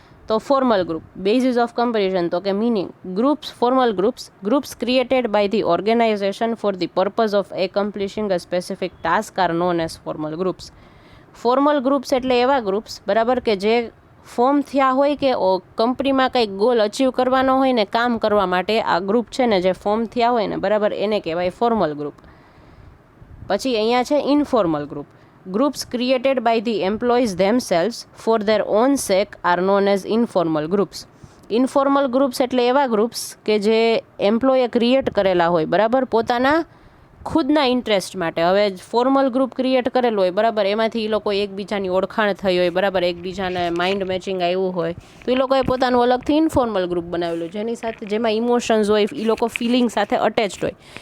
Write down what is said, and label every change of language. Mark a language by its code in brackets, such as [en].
[en] તો formal group, basis of comparison, તો કે meaning. Groups, formal groups created by the organisation for the purpose of accomplishing a specific task are known as formal groups. [gu] Formal groups એટલે એવા groups, બરાબર, કે જે form થયા હોય કે કંપનીમાં કંઈક ગોલ અચીવ કરવાનો હોય ને કામ કરવા માટે આ ગ્રુપ છે ને જે ફોર્મ થયા હોય ને, બરાબર, એને કહેવાય ફોર્મલ ગ્રુપ. પછી અહીંયા છે informal group. [en] Groups created by the employees themselves for their own sake are known as informal groups. [gu] Informal groups એટલે એવા ગ્રુપ્સ કે જે એમ્પ્લોયે ક્રિએટ કરેલા હોય, બરાબર, પોતાના ખુદના ઇન્ટરેસ્ટ માટે. હવે ફોર્મલ ગ્રુપ ક્રિએટ કરેલું હોય, બરાબર, એમાંથી એ લોકો એકબીજાની ઓળખાણ થઈ હોય, બરાબર, એકબીજાને માઇન્ડ મેચિંગ આવ્યું હોય, તો એ લોકોએ પોતાનું અલગથી ઇન્ફોર્મલ ગ્રુપ બનાવેલું જેની સાથે જેમાં ઇમોશન્સ હોય, એ લોકો ફિલિંગ સાથે અટેચ્ડ હોય.